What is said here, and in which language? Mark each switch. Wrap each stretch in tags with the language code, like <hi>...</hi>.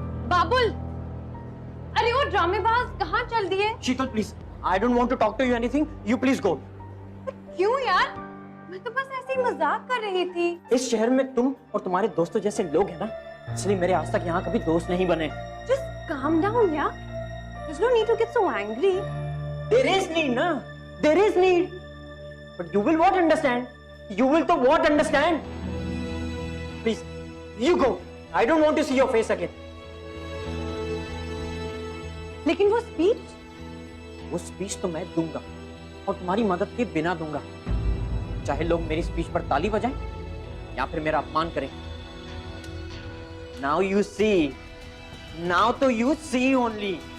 <hi>बाबुल, अरे वो ड्रामेबाज कहाँ चल दिए?</hi> <en>Sheetal, please. I don't want to talk to you anything. You please go.</en> <hi>क्यों यार? मैं तो बस ऐसे ही मजाक कर रही थी। इस शहर में तुम और तुम्हारे दोस्तों जैसे लोग हैं ना, इसलिए मेरे आज तक यहाँ कभी दोस्त नहीं बने।</hi> <en>Just calm down, yeah. There's no need to get so angry. There is need, ना? There is need. But you will what understand? You will तो what understand? Please, you go. I don't want to see your face again.</en> <hi>लेकिन वो speech? वो speech तो मैं दूंगा और तुम्हारी मदद के बिना दूंगा, चाहे लोग मेरी स्पीच पर ताली बजाएं या फिर मेरा अपमान करें।</hi> <en>Now you see, now तो you see only.</en>